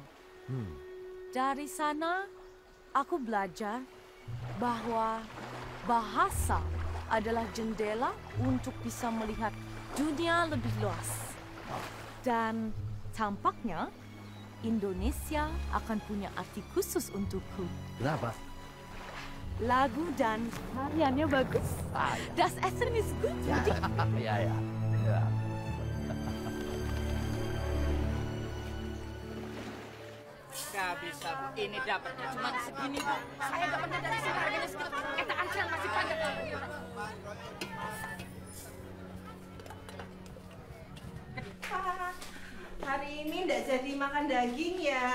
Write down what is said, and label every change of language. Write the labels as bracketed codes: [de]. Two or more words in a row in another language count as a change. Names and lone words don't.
[id] Dari sana, aku belajar bahwa bahasa adalah jendela untuk bisa melihat dunia lebih luas. Dan tampaknya Indonesia akan punya arti khusus untukku. Kenapa? Lagu dan tariannya bagus. [de] Das Essen ist gut. [id] Ya. Gak bisa, Bu. Ini dapatnya cuma segini, Bu. Saya dapatnya dari sini harganya segitu. Eta antrian masih panjang. Hari ini nggak jadi makan daging ya.